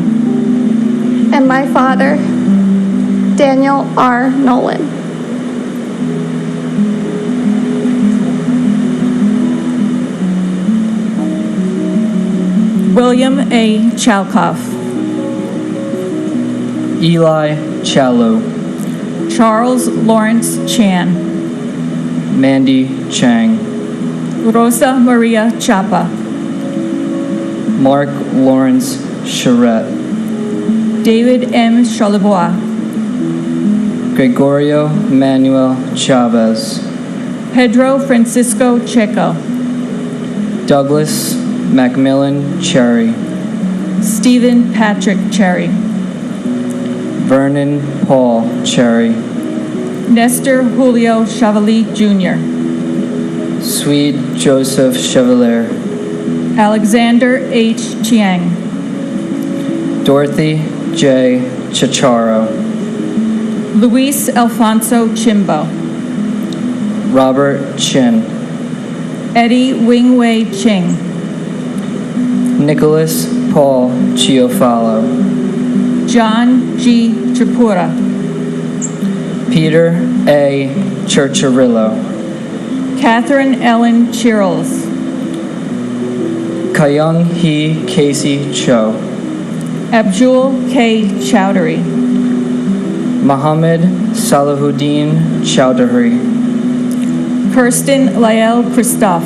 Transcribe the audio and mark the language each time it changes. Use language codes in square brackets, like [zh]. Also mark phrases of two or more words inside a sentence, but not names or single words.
[en] And my father, Daniel R. Nolan. William A. Chalkoff, Eli Challo, Charles Lawrence Chan, Mandy Chang, Rosa Maria Chapa, Mark Lawrence Charette, David M. Charlebois, Gregorio Manuel Chavez, Pedro Francisco Checo, Douglas Macmillan Cherry, Stephen Patrick Cherry, Vernon Paul Cherry, Nestor Julio Chevalier Jr., Swede Joseph Chevalier, Alexander H. Chiang, Dorothy J. Chicharo, Luis Alfonso Chimbo, Robert Chin, Eddie Wing-Wei Ching, Nicholas Paul Chiofalo, John G. Tripura, Peter A. Churchirillo, Catherine Ellen Chirles, Kayung Hee Casey Cho, Abdul K. Chowdhury, Mohammed Salahuddin Chowdhury, Kirsten Lael Christoph,